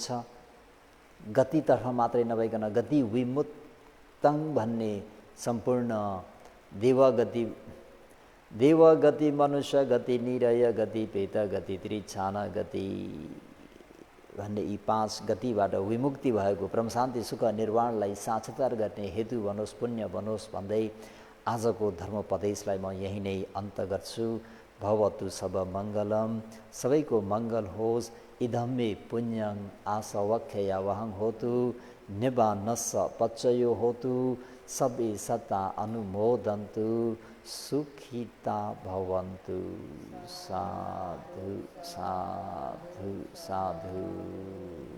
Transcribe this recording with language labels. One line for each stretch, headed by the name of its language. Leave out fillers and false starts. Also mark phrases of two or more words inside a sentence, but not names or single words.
Nepali: गतितर्फ मात्रै नभइकन गति विमुक्तं भन्ने सम्पूर्ण देवगति मनुष्य गति निरय गति पेत गति त्रिछान गति भन्ने यी 5 गतिबाट विमुक्ति भएको परम शान्ति सुख निर्वाणलाई साक्षात्कार गर्ने हेतु बनोस् पुण्य बनोस् भन्दै आजको धर्मोपदेशलाई म यही नै अन्त गर्छु।
Pali: भवतु सब मङ्गलम,
Nepali: सबैको मङ्गल होस्।
Pali: इदं मे पुण्यं आसवख्यया वहं होतु निबानस्स पच्चयो होतु सबे सत्ता अनुमोदन्तु सुखिता भवन्तु। साधु साधु साधु।